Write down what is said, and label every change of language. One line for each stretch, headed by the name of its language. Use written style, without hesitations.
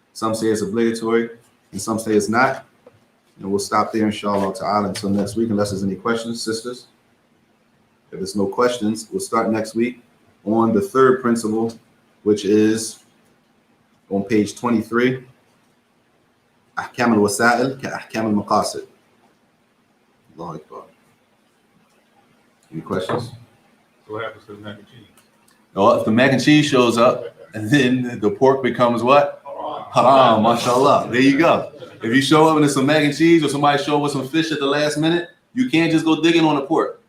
English: Some say it's obligatory and some say it's not. And we'll stop there, inshallah ta'ala, until next week, unless there's any questions, sisters. If there's no questions, we'll start next week on the third principle, which is on page 23.
Arabic: أحكام الوسائل كأحكام المقاصد.
English: Allahu Akbar. Any questions? So what happens to the mac and cheese? Oh, if the mac and cheese shows up, and then the pork becomes what? Haram, mashallah. There you go. If you show up and there's some mac and cheese or somebody show up with some fish at the last minute, you can't just go digging on the pork.